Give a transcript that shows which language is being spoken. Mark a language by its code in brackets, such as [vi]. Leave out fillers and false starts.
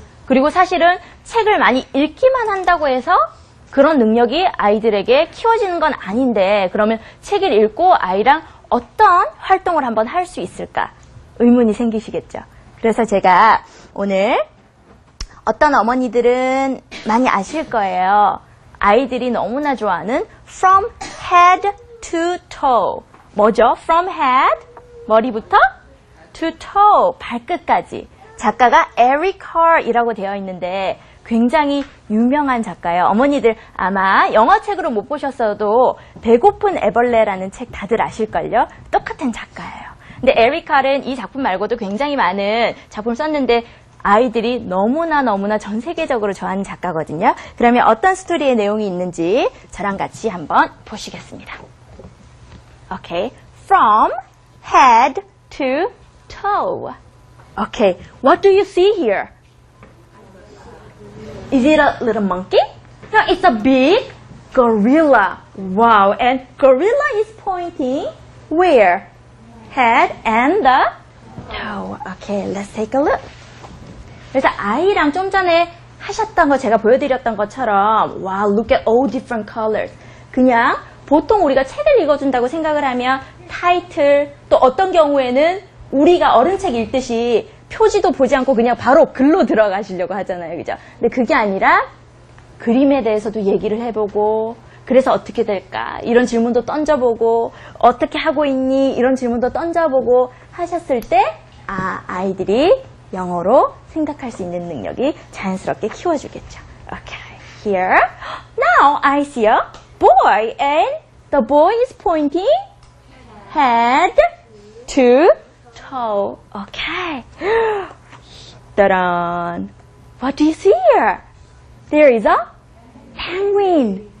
[ko] 그리고 사실은 책을 많이 읽기만 한다고 해서 그런 능력이 아이들에게 키워지는 건 아닌데 그러면 책을 읽고 아이랑 어떤 활동을 한번 할 수 있을까? 의문이 생기시겠죠. 그래서 제가 오늘 어떤 어머니들은 많이 아실 거예요. 아이들이 너무나 좋아하는 From Head to Toe. 뭐죠? [en] From Head, [ko] 머리부터 [en] to Toe, [ko] 발끝까지. 작가가 에릭 컬이라고 되어 있는데 굉장히 유명한 작가예요. 어머니들 아마 영어책으로 못 보셨어도 배고픈 애벌레라는 책 다들 아실걸요? 똑같은 작가예요. 근데 에릭 컬은 이 작품 말고도 굉장히 많은 작품을 썼는데 아이들이 너무나 전 세계적으로 좋아하는 작가거든요. 그러면 어떤 스토리의 내용이 있는지 저랑 같이 한번 보시겠습니다. [en] Okay, from head to toe. Okay, what do you see here? Is it a little monkey? No, it's a big gorilla. Wow, and gorilla is pointing where? Head and the toe. Okay, let's take a look. [ko] 그래서 아이랑 좀 전에 하셨던 거 제가 보여드렸던 것처럼 [en] wow, look at all different colors. [ko] 그냥 보통 우리가 책을 읽어준다고 생각을 하면 타이틀 또 어떤 경우에는 우리가 어른 책 읽듯이 표지도 보지 않고 그냥 바로 글로 들어가시려고 하잖아요. 그죠? 근데 그게 아니라 그림에 대해서도 얘기를 해보고 그래서 어떻게 될까? 이런 질문도 던져보고 어떻게 하고 있니? 이런 질문도 던져보고 하셨을 때 아이들이 영어로 생각할 수 있는 능력이 자연스럽게 키워주겠죠. [en] Okay, here. Now I see a boy and the boy is pointing head to toe. Okay. Ta-da! What do you see here? There is a penguin.